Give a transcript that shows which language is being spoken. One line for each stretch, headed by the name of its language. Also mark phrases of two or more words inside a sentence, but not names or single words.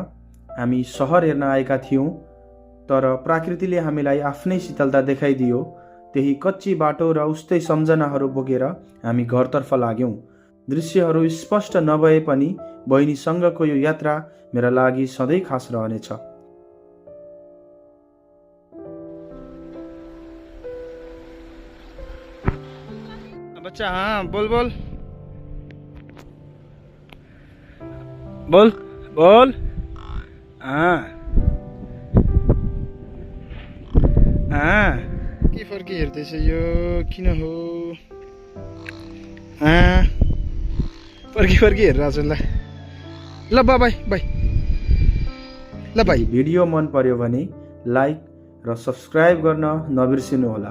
Nepali: हामी सहर हेर्न आएका थियौँ, तर प्रकृतिले हामीलाई आफ्नै शीतलता देखाइदियो। त्यही कच्ची बाटो र उस्तै सम्झनाहरू बोकेर हामी घरतर्फ लाग्यौँ। दृश्यहरू स्पष्ट नभए पनि बहिनीसँगको यो यात्रा मेरा लागि सधैँ खास रहनेछ। बच्चा, हाँ बोल बोल बोल बोल। हाँ हाँ, के फर्की हेर्दैछ यो? किन हो? फर्की हेरिरहेको छु। ल
English: bye bye.
Nepali: ल भाइ, भिडियो मन पर्यो भने लाइक र सब्सक्राइब गर्न नबिर्सिनुहोला।